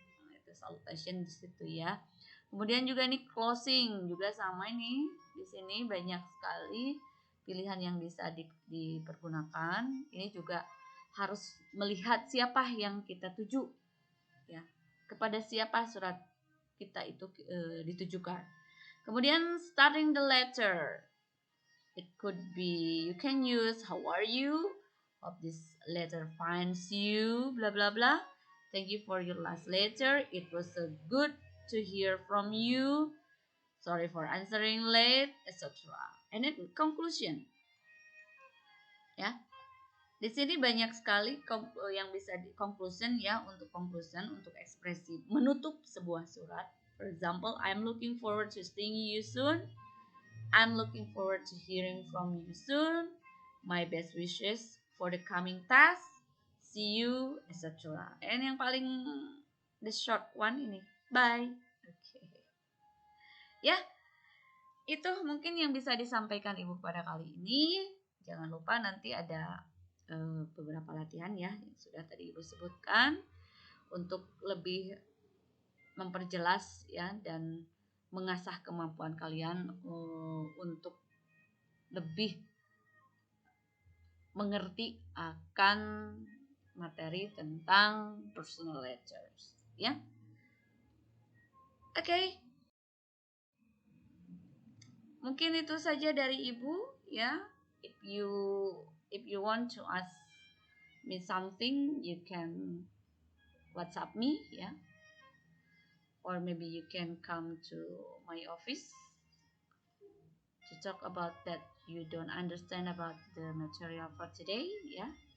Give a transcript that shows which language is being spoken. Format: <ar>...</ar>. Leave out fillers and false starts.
<id>Nah, itu salutation di situ ya. Kemudian juga ini closing juga sama ini. Di sini banyak sekali pilihan yang bisa dipergunakan. Ini juga harus melihat siapa yang kita tuju, ya. Kepada siapa surat kita itu ditujukan.</id> <en>Kemudian starting the letter. It could be, you can use how are you? Hope this letter finds you, blah blah blah. Thank you for your last letter. It was so good to hear from you. Sorry for answering late, etc. And then conclusion. Ya.</en> <id>Di sini banyak sekali yang bisa di conclusion ya, untuk conclusion, untuk ekspresi menutup sebuah surat.</id> <en>For example, I'm looking forward to seeing you soon. I'm looking forward to hearing from you soon. My best wishes for the coming task. See you, etc. And</en> <id>yang paling</id> <en>the short one ini, bye. Okay.</en> <id>Ya, itu mungkin yang bisa disampaikan Ibu pada kali ini. Jangan lupa nanti ada beberapa latihan ya yang sudah tadi Ibu sebutkan untuk lebih memperjelas ya dan mengasah kemampuan kalian untuk lebih mengerti akan materi tentang personal letters, ya. Oke. Mungkin itu saja dari Ibu, ya.</id> <en>If you want to ask me something, you can WhatsApp me, ya. Or maybe you can come to my office to talk about that you don't understand about the material for today, yeah.</en>